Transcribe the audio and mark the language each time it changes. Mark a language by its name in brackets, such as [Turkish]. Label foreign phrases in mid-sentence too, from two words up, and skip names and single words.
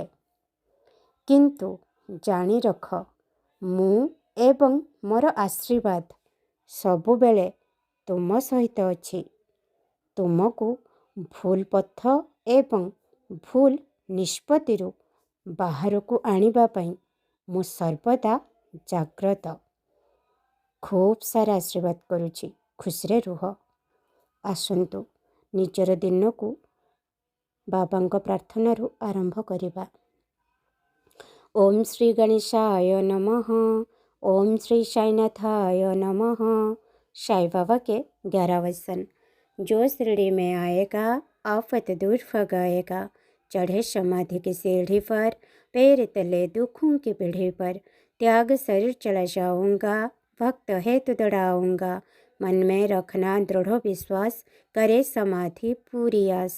[Odia] କିନ୍ତୁ ଜାଣି ରଖ, ମୁଁ ଏବଂ ମୋର ଆଶୀର୍ବାଦ ସବୁ ବେଳେ ତୁମ ସହିତ ଅଛି। ତୁମକୁ ଭୁଲ ପଥ ଏବଂ ଭୁଲ ନିଷ୍ପତ୍ତିରୁ ବାହାରକୁ ଆଣିବା ପାଇଁ ମୁଁ ସର୍ବଦା ଜାଗ୍ରତ। ଖୁବ୍ ସାରା ଆଶୀର୍ବାଦ କରୁଛି, ଖୁସିରେ ରୁହ। ଆସନ୍ତୁ ନିଜର ଦିନକୁ ବାବାଙ୍କ ପ୍ରାର୍ଥନାରୁ ଆରମ୍ଭ କରିବା। [Sanskrit] ओम श्री गणेशाय नमः। ओम श्री साईनाथाय नमः। [Hindi] साई बाबा के 11 वचन। जो शिरडी में आएगा आफत दूर भगाएगा। चढ़े समाधि की सीढ़ी पर, पैर तले दुखों की पीढ़ी पर, त्याग शरीर चला जाऊंगा, भक्त है तो दौड़ाऊंगा। मन में रखना दृढ़ विश्वास, करे समाधि पूरी आस।